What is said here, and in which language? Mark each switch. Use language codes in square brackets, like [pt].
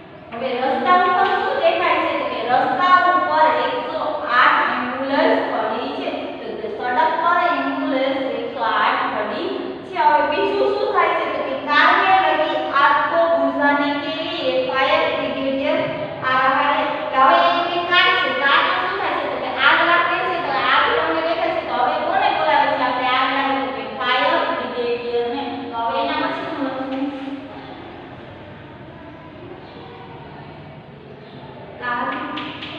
[gu] હવે રસ્તા ઉપર શું દેખાય છે તો કે રસ્તા ઉપર 108 એમ્બ્યુલન્સ ખડી છે। તો સડક પર [hi] एम्बुलेंस 108 खड़ी [gu] છે। હવે બીજું શું થાય છે તો કે [hi] कार में लगी आग को बुझाने के लिए फायर ब्रिगेडियर आ रहा है। [gu] હવે એ કાર છે કારમાં શું થાય છે તો કે આગ લાગે છે તો આગ તમને દેખાય છે તો હવે કોને બોલાવે છે આપણે આગ લાગે તો કે ફાયર બ્રિગેડિયર ને। તો હવે એના પછી શું લખવું [hi] कार में लगी आग को